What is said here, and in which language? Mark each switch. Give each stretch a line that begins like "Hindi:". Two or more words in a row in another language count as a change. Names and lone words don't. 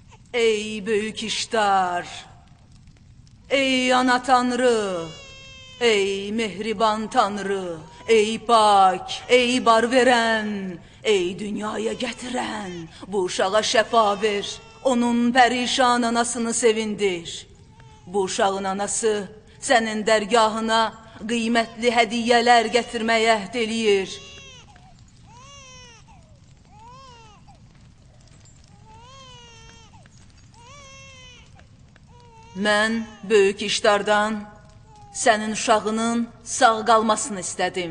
Turkish: Ey büyük iştar, ey ana tanrı, ey mehriban tanrı, ey pak, ey bar veren, ey dünyaya getiren,
Azerbaijani: bu uşağa şəfa ver, onun perişan anasını sevindir. Bu uşağın anası sənin dərgahına qiymətli hədiyyələr gətirməyə əhd eləyir. Mən böyük işdardan sənin uşağının sağ qalmasını istədim.